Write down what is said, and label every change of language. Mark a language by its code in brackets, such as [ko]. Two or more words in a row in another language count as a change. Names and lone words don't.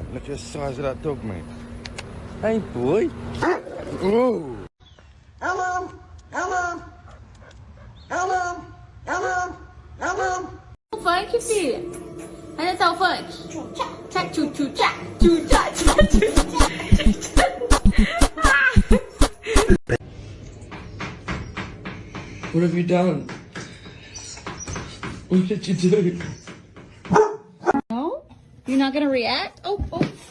[en] Look at the size of that dog, mate. Hey, boy. Ooh. Hello. Hello. Hello. Hello. Hello. [pt] Funk, filha. Olha só o funk. Tchá, tchu, tchu, tchá. Tchu, tchá, tchá, tchu, tchá. [en] What have you done? What did you do? No? You're not gonna react? Oh.